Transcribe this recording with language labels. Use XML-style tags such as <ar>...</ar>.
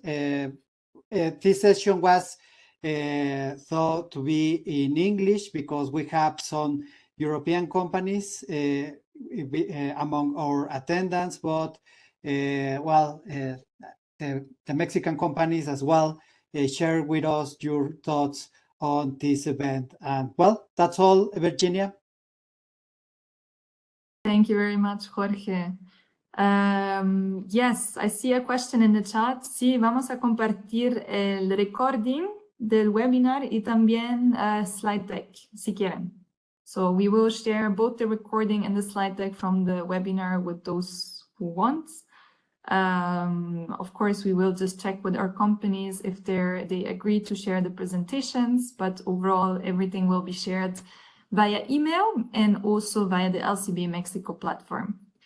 <en>This session was thought to be in English because we have some European companies among our attendants, but the Mexican companies as well share with us your thoughts on this event. And well, that's all, Virginia. Thank you very much, Jorge. Yes, I see a question in the chat.</en> <es>Sí, vamos a compartir el recording del webinar y también slide deck, si quieren.</es> <en>So we will share both the recording and the slide deck from the webinar with those who want. Of course, we will just check with our companies if they agree to share the presentations, but overall, everything will be shared via email and also via the LCBAM Mexico platform.</en>